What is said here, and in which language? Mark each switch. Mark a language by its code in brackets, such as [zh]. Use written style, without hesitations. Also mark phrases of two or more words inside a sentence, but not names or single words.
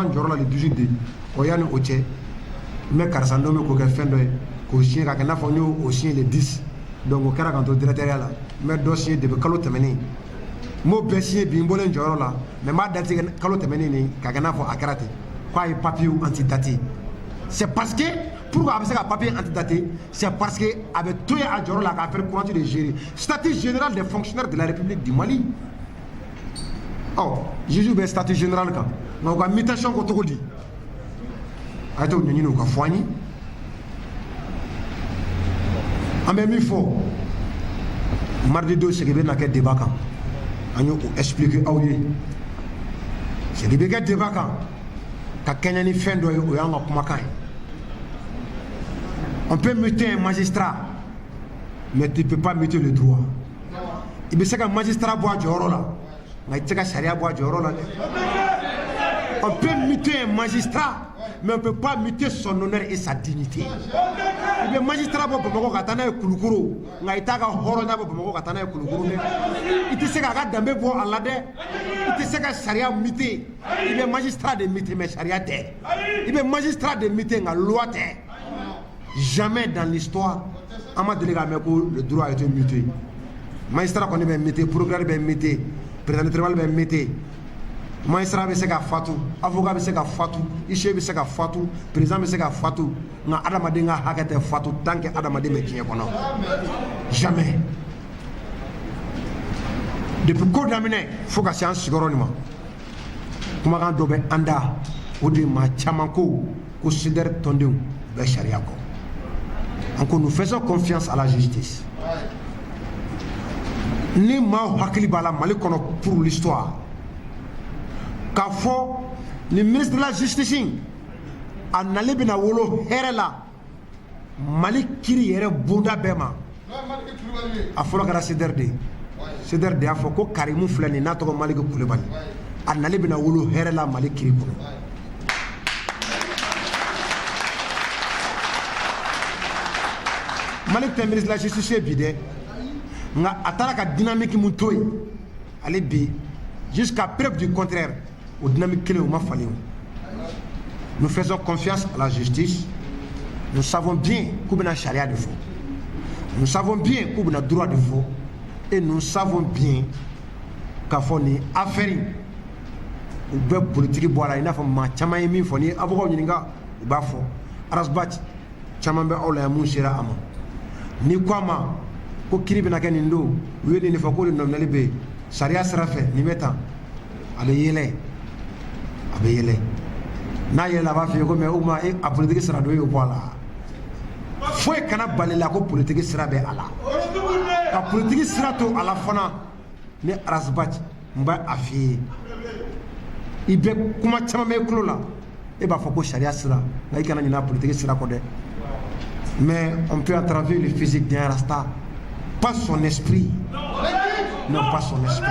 [bm] n jɔyɔrɔ la le 18 de yanni o cɛ n bɛ karisa dɔ bɛ k'o kɛ fɛn dɔ ye k'o signer ka kɛ i n'a fɔ n y'o signer le 10 donc o kɛra k'an to directeuriat la n bɛ dɔ signer depuis kalo tɛmɛnen n m'o bɛɛ signer bi n bɔlen jɔyɔrɔ la mais n b'a daté kalo tɛmɛnen nin ka kɛ i n'a fɔ a kɛra ten k'a ye [fr] papier antidaté c'est parce que pourquoi [bm] a bɛ se ka [fr] papier antidaté c'est parce que [bm] a bɛ to yen a jɔyɔrɔ la k'a [fr] faire courante de gérer statut général des fonctionnaires de la République du Mali [bm] juge bɛ [fr] statut général [bm] kan nka u ka mutation ko cogo di a ye t'o ɲɛɲini u ka fɔ an ye an bɛ min fɔ mardi don sigi bɛ na kɛ débat kan an y'o expliquer aw ye sigi bɛ kɛ débat kan ka kɛɲɛ ni fɛn dɔ ye o y'an ka kumakan ye [fr] on peut muter un magistrat mais tu ne peux pas muter le droit [bm] i bɛ se ka magistrat bɔ a jɔyɔrɔ la nka i tɛ se ka sariya bɔ a jɔyɔrɔ la dɛ [fr] on peut muter un magistrat mais on ne peut pas muter son honneur et sa dignité [bm] i bɛ magistrat bɔ Bamakɔ ka taa n'a ye Kulukoro nka i t'a ka hɔrɔnya bɔ Bamakɔ ka taa n'a ye Kulukoro dɛ i tɛ se k'a ka danbe bɔ a la dɛ i tɛ se ka sariya muter i bɛ [fr] magistrat de muter mais [bm] sariya tɛ i bɛ [fr] magistrat de muter [bm] nka loi tɛ [fr] jamais dans l'histoire [bm] an ma deli k'a mɛn ko [fr] le droit a été muté magistrat [bm] kɔni bɛ muter procureur bɛ muter [fr] président du tribunal [bm] bɛ muter magistrat bɛ se ka fatu avocat bɛ se ka fatu huissier bɛ se ka fatu président bɛ se ka fatu nka adamaden ka hakɛ tɛ fatu [fr] tant que [bm] adamaden bɛ diɲɛ kɔnɔ jamais depuis ko daminɛ fo ka se an sigiyɔrɔ nin ma kumakan dɔ bɛ an da o de ye maa caman ko SYDER tɔndenw bɛ sariya kɔ an ko [fr] nous faisons confiance à la justice [bm] ni maaw hakili b'a la Mali kɔnɔ [fr] pour l'histoire [bm] k'a fɔ ni [fr] ministre de la justice [bm] a nalen bɛna wolo hɛrɛ la Mali kiri yɛrɛ bonda bɛɛ ma a fɔlɔ kɛra Sédar de Sédar de y'a fɔ ko Karimu filɛ nin n'a tɔgɔ Maliki Kulibali a nali bɛna wolo hɛrɛ la Mali kiri kɔnɔ. Malik tɛ [fr] ministre de la justice [bm] bi dɛ nka a taara ka dynamique mun to yen ale bi [fr] jusqu'à preuve du contraire [bm] o dynamique kelen o ma falen. [fr] Nous faisons confiance à la justice. Nous savons bien [bm] k'u bɛna charia de fɔ. [fr] Nous savons bien [bm] k'u bɛna droit de fɔ [fr] et nous savons bien [bm] k'a fɔ nin affaire in u bɛ politique bɔ a la i n'a fɔ maa caman ye min fɔ ni ye avocat ɲininka u b'a fɔ Arasbach caman bɛ aw la yan mun sera a ma. Ni ko a ma ko kiri bɛna kɛ nin don u ye nin de fɔ ko le nominali bɛ yen sariya sira fɛ nin bɛ tan a bɛ yɛlɛ a bɛ yɛlɛ n'a yɛlɛla a b'a f'i ye ko mais o kuma a politique sira dɔ y'o bɔ a la foyi kana bali la ko politique sira bɛ a la ka politique sira to a la fana ni Arasbach n bɛ a f'i ye i bɛ kuma caman bɛ i tulo la e b'a fɔ ko sariya sira nka i kana ɲinɛ politique sira kɔ dɛ. [fr] Mais on peut entraver le physique d'un rasta, pas son esprit. Non, pas son esprit.